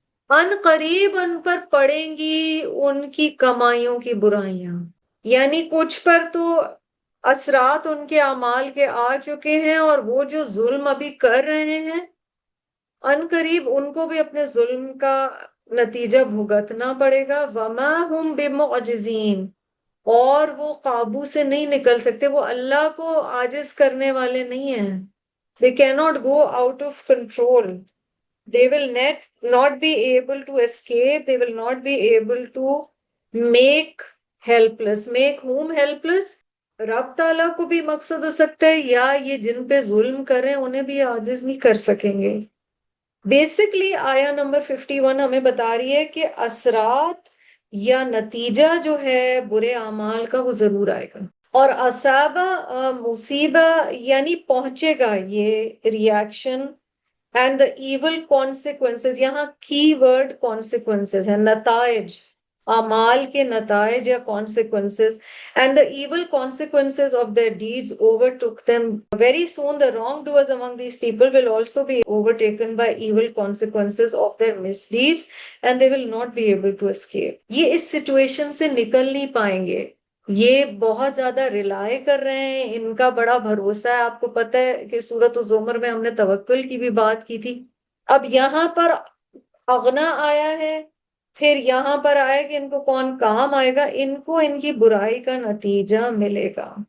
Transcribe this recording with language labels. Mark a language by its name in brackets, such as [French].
[Urdu] ان قریب ان پر پڑیں گی ان کی کمائیوں کی برائیاں، یعنی کچھ پر تو اثرات ان کے اعمال کے آ چکے ہیں، اور وہ جو ظلم ابھی کر رہے ہیں ان قریب ان کو بھی اپنے ظلم کا نتیجہ بھگتنا پڑے گا۔ [Arabic] وما ہم بمعجزین، [Urdu] اور وہ قابو سے نہیں نکل سکتے. وہ اللہ کو عاجز کرنے والے نہیں ہیں. [English] They cannot go out of control. They will not be able to escape. They will not be able to make helpless. Make whom helpless? [Urdu] رب تعالیٰ کو بھی مقصد ہو سکتا ہے، یا یہ جن پہ ظلم کر رہے ہیں انہیں بھی عاجز نہیں کر سکیں گے. بیسکلی آیا نمبر 51 ہمیں بتا رہی ہے کہ اثرات یا نتیجہ جو ہے برے اعمال کا وہ ضرور آئے گا. اور اصابہ مصیبہ یعنی پہنچے گا یہ reaction. [English] and the evil consequences, [Urdu] یہاں کی ورڈ کانسیکوینسز ہے، نتائج، اعمال کے نتائج یا consequences. [English] And the evil consequences of their deeds overtook them. Very soon the wrongdoers among these people will also be overtaken by evil consequences of their misdeeds, and they will not be able to escape. [Urdu] یہ اس situation سے نکل نہیں پائیں گے. یہ بہت زیادہ rely کر رہے ہیں، ان کا بڑا بھروسہ ہے. آپ کو پتہ ہے کہ سورۃ الزمر میں ہم نے توکل کی بھی بات کی تھی. اب یہاں پر اغنا آیا ہے، پھر یہاں پر آئے کہ ان کو کون کام آئے گا، ان کو ان کی برائی کا نتیجہ ملے گا.